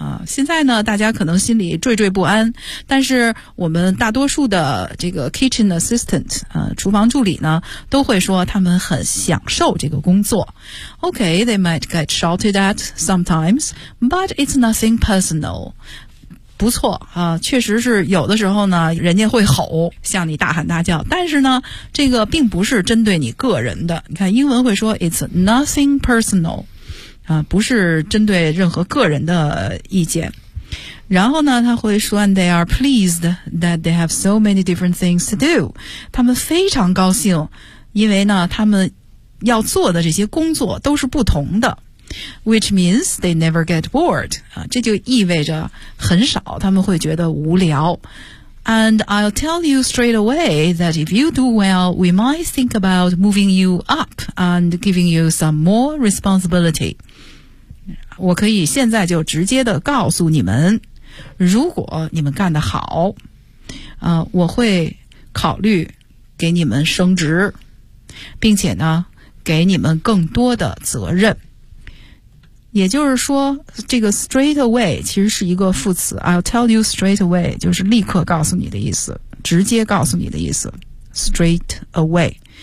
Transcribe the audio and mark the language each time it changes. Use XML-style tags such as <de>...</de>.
<zh>现在呢大家可能心里惴惴不安，但是我们大多数的这个 kitchen assistant, 厨房助理呢都会说他们很享受这个工作。</zh> <en>Okay, they might get shouted at sometimes, but it's nothing personal.</en> <zh>不错啊，确实是有的时候呢人家会吼向你大喊大叫，但是呢这个并不是针对你个人的。你看英文会说</zh> <en>it's nothing personal.</en> <zh>不是针对任何个人的意见。然后呢他会说</zh> <en>and they are pleased that they have so many different things to do.</en> <zh>他们非常高兴，因为呢他们要做的这些工作都是不同的。</zh> <en>Which means they never get bored.</en> <zh>这就意味着很少他们会觉得无聊。</zh> <en>And I'll tell you straight away that if you do well, we might think about moving you up and giving you some more responsibility.</en> <zh>我可以现在就直接的告诉你们，如果你们干得好，我会考虑给你们升职，并且呢，给你们更多的责任。也就是说这个 straight away 其实是一个副词，</zh> <en>I'll tell you straight away</en> <zh>就是立刻告诉你的意思，直接告诉你的意思， straight away。</zh>